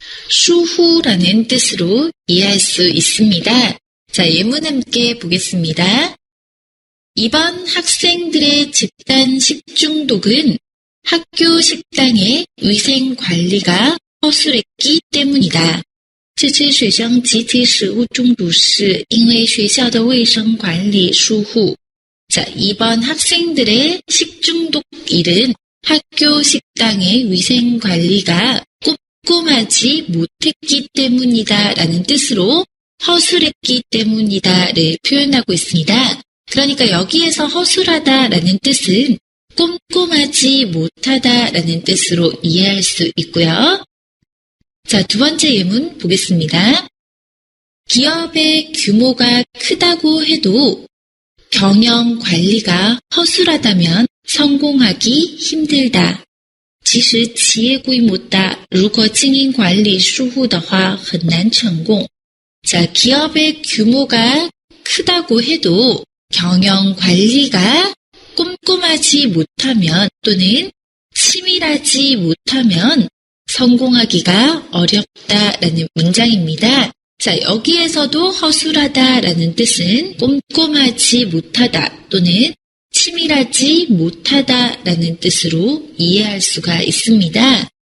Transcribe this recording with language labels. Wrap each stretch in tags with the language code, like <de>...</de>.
<ko>疏忽라는 뜻으로 이해할 수 있습니다. 자, 예문 함께 보겠습니다. 이번 학생들의 집단 식중독은 학교 식당의 위생 관리가 허술했기 때문이다.</ko> <zh>这次学生集体食物中毒是因为学校的卫生管理疏忽.</zh> <ko>자, 이번 학생들의 식중독 일은 학교 식당의 위생 관리가 꼼꼼하지 못했기 때문이다 라는 뜻으로 허술했기 때문이다를 표현하고 있습니다. 그러니까 여기에서 허술하다 라는 뜻은 꼼꼼하지 못하다 라는 뜻으로 이해할 수 있고요. 자, 두 번째 예문 보겠습니다. 기업의 규모가 크다고 해도 경영 관리가 허술하다면 성공하기 힘들다.</ko> <zh>即使企业规模大，如果经营管理疏忽的话，很难成功。</zh> <ko>자, 기업의 규모가 크다고 해도 경영 관리가 꼼꼼하지 못하면 또는 치밀하지 못하면 성공하기가 어렵다라는 문장입니다. 자, 여기에서도 허술하다라는 뜻은 꼼꼼하지 못하다 또는 치밀하지 못하다라는 뜻으로 이해할 수가 있습니다.</ko>